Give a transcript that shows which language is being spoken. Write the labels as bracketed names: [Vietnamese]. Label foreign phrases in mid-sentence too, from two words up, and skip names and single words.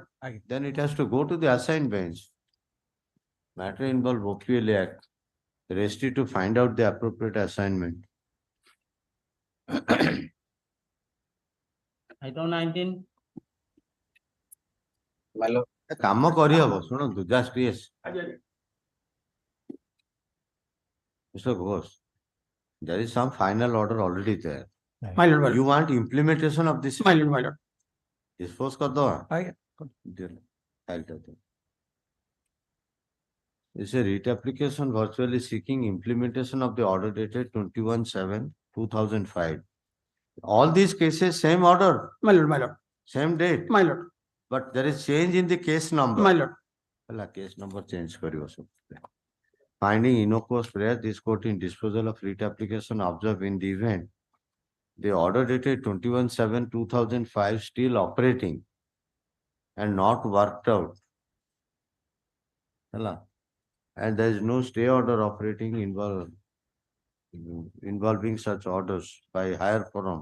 [English] then it has to go to the assigned bench matter involve OPL Act rest is to find out the appropriate assignment item 19, My lord, [Odia] କାମ କରିହବ ଶୁଣନ୍ତୁ [English] just yes. Mr. Ghosh, there is some final order already there. My lord, my You lord, want implementation of this? my lord, my lord. [Odia] Dispose କରିଦବା? ଆଜ୍ଞା Dear, file ଟା ଦିଅ। [English] It's a writ application virtually seeking implementation of the order dated 21/7/2005. All these cases, same order, My lord, my lord, same date, my lord, but there is change in the case number. my lord. [Odia] ହେଲା, [English] case number change [Odia] କରିବ ସବୁ। [English] Finding innocuous prayer, this court in disposal of writ application observe in the event the order dated 21/7/2005 still operating and not worked out. Hello. And there is no stay order operating involving such orders by higher forum.